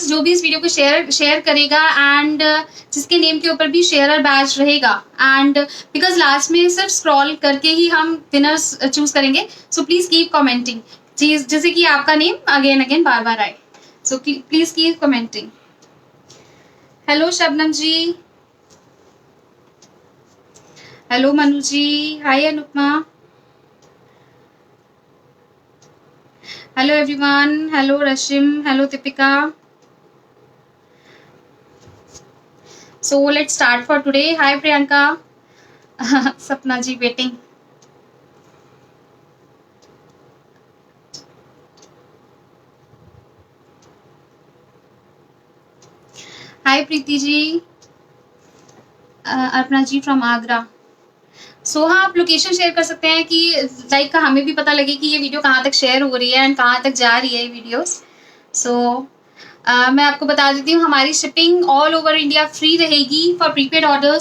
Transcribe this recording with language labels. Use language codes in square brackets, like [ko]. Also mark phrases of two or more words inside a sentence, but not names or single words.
[hi] जो भी इस वीडियो को शेयर करेगा एंड जिसके नेम के ऊपर भी [en] sharer badge [hi] रहेगा, [en] and because last [hi] में सिर्फ स्क्रॉल करके ही हम [en] winners choose [hi] करेंगे. [en] so please keep commenting, [hi] जैसे कि आपका [en] name again again [hi] बार बार आए. [en] so please keep commenting. hello Shabnam ji, hello Manu ji, hi Anupama, hello everyone, hello Rashim, hello Deepika. So let's start for today. Hi Priyanka. Sapna ji waiting. Hi Preeti ji. [hi] अर्पणा जी फ्रॉम आगरा. सो हाँ, आप [en] location share [hi] कर सकते हैं कि लाइक हमें भी पता लगे कि ये वीडियो कहाँ तक शेयर हो रही है एंड कहाँ तक जा रही है ये वीडियोस. सो मैं आपको बता देती हूँ, हमारी [en] shipping all over India free [hi] रहेगी [en] for prepaid orders.